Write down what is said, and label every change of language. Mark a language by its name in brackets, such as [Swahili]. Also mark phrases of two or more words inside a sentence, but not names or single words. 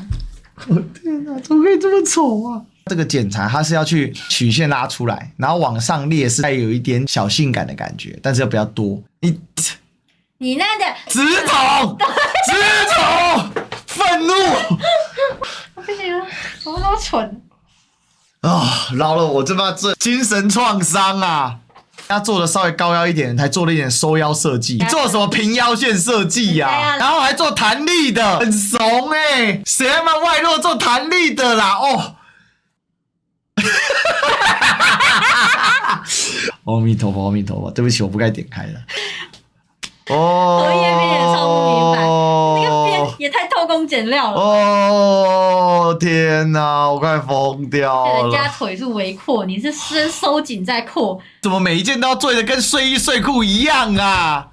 [Chinese] 我天哪，怎麼可以這麼醜啊？這個檢查它是要去曲線拉出來，然後往上列是帶有一點小性感的感覺，但是又不要多。你那個直筒，憤怒！不行了，怎麼那麼蠢啊！饒了我這精神創傷啊！他做的稍微高腰一點，還做了一點收腰設計。你做什麼平腰線設計呀？然後還做彈力的，很慫欸！誰他媽外露做彈力的啦？哦！阿彌陀佛，阿彌陀佛，對不起，我不該點開的。哦，我頁面也超不明白，那個邊也太偷工減料了。哦天哪，我快瘋掉了！人家腿是微闊，你是先收緊再闊，怎麼每一件都要做的跟睡衣睡褲一樣啊？